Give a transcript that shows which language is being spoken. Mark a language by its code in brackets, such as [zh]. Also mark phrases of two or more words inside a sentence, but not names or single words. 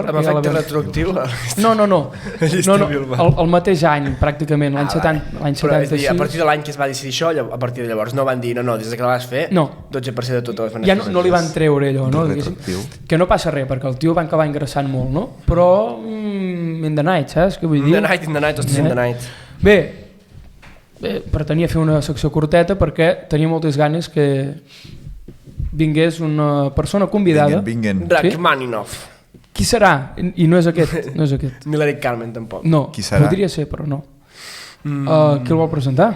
[ca] Amb efecte retroactiu? No. El mateix any, pràcticament, l'any 76. A partir de l'any que es va decidir això, a partir de llavors no van dir, no, des que la vas fer, 12% de tot. Ja no li van treure allò, no? Que no passa res, perquè el tio va acabar ingressant molt, no? Però [en] in the night, [ca] saps què vull dir? [en] In the night, in the night. [ca] Bé, pretenia fer una secció curteta perquè tenia moltes ganes que vingués una persona convidada. Vinguen. Rachmaninoff. Qui serà? I no és aquest. Ni l'Eric Carmen, tampoc. No, podria ser, però no. Qui el vol presentar?